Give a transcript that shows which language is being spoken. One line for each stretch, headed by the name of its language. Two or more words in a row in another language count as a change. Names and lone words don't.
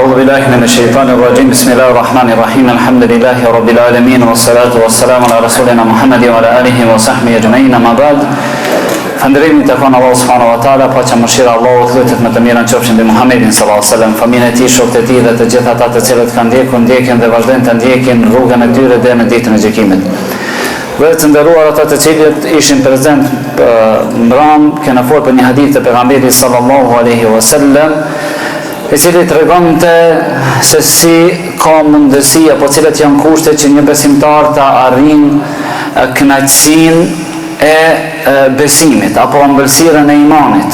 Arabic: بالله من الشيطان الرجيم بسم الله الرحمن الرحيم الحمد لله رب العالمين والصلاة والسلام على رسولنا محمد وعلى آله وصحبه أجمعين أما بعد
Albanian: Falënderimi të kanë Allahu
Arabic: سبحانه وتعالى,
Albanian: pa që mëshira Allahut lutet më të mirën qofshin mbi Muhamedit
Arabic: صلى الله عليه وسلم,
Albanian: familjen e tij, shokët e tij dhe të gjithë ata të cilët kanë ndjekin dhe vazhdojnë të ndjekin rrugën e tyre deri në ditën e gjykimit. Dhe të nderuar ata të cilët ishin prezent mbram, kena folur për një hadith të pejgamberit
Arabic: صلى الله عليه وسلم,
Albanian: i cili tregonte se si ka mundësi apo cilat janë kushtet që një besimtar të arrijë kënaqësinë e besimit apo ëmbëlsirën e imanit.